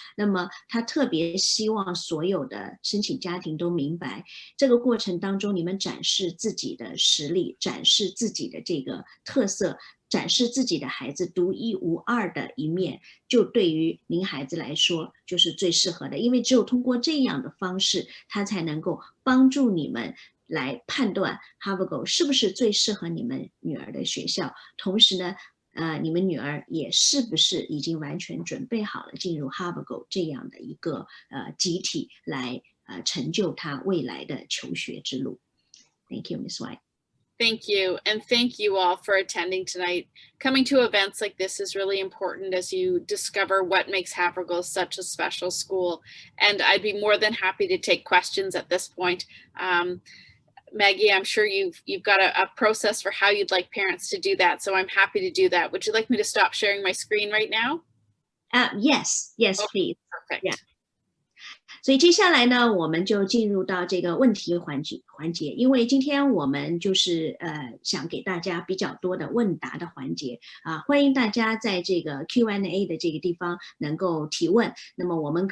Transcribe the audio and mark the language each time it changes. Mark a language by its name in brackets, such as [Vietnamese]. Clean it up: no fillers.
[Chinese] 那么他特别希望所有的申请家庭都明白，这个过程当中你们展示自己的实力，展示自己的这个特色，展示自己的孩子独一无二的一面，就对于您孩子来说就是最适合的，因为只有通过这样的方式，他才能够帮助你们来判断 Havergal 是不是最适合你们女儿的学校，同时呢你们女儿也是不是已经完全准备好了进入 Havergal 这样的一个集体来成就她未来的求学之路。 [English] Thank you, Ms. White. Thank you. And thank you all for attending tonight. Coming to events like this is really important as you discover what makes Havergal such a special school. And I'd be more than happy to take questions at this point. Maggie, I'm sure you've got a process for how you'd like parents to do that. So I'm happy to do that. Would you like me to stop sharing my screen right now? Yes, Okay, please. Perfect. Yeah. [Chinese] 所以接下来呢，我们就进入到这个问题环节，因为今天我们就是想给大家比较多的问答的环节欢迎大家在这个 Q&A 的这个地方能够提问，那么我